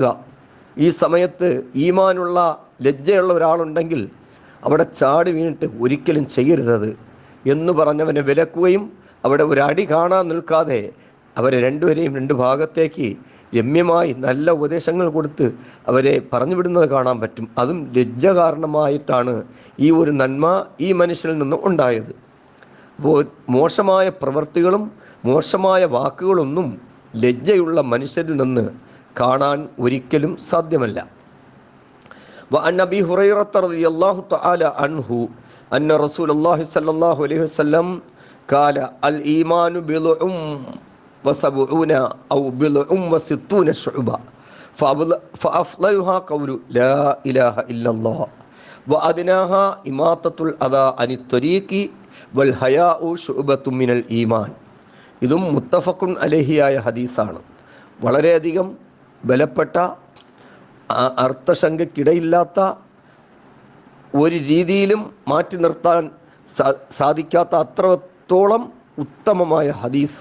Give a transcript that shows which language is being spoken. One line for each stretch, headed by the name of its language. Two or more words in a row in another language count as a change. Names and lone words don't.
Malayalam: ഈ സമയത്ത് ഈമാനുള്ള ലജ്ജയുള്ള ഒരാളുണ്ടെങ്കിൽ അവിടെ ചാടി വീണിട്ട് ഒരിക്കലും ചെയ്യരുതത് എന്ന് പറഞ്ഞവനെ വിലക്കുകയും അവിടെ ഒരടി കാണാൻ നിൽക്കാതെ അവരെ രണ്ടുപേരെയും രണ്ട് ഭാഗത്തേക്ക് രമ്യമായി നല്ല ഉപദേശങ്ങൾ കൊടുത്ത് അവരെ പറഞ്ഞു വിടുന്നത് കാണാൻ പറ്റും. അതും ലജ്ജ കാരണമായിട്ടാണ് ഈ ഒരു നന്മ ഈ മനുഷ്യനിൽ നിന്ന് ഉണ്ടായത്. അപ്പോൾ മോശമായ പ്രവൃത്തികളും മോശമായ വാക്കുകളൊന്നും ലജ്ജയുള്ള മനുഷ്യരിൽ നിന്ന് കാണാൻ ഒരിക്കലും സാധ്യമല്ല.
Arabic: وعن أبي هريرة رضي الله تعالى عنه أن رسول الله صلى الله عليه وسلم قال الإيمان بضع وسبعون أو بضع وستون شعبة فأفضلها قول لا إله إلا الله وأدناها إماطة الأذى عن الطريق والحياء شعبة من الإيمان.
Malayalam: ഇതും
Arabic: متفق عليه
Malayalam: ഹദീസാണ്. വളരെയധികം ബലപ്പെട്ട അർത്ഥശങ്കയ്ക്കിടയില്ലാത്ത ഒരു രീതിയിലും മാറ്റി നിർത്താൻ സാധിക്കാത്ത അത്രത്തോളം ഉത്തമമായ ഹദീസ്.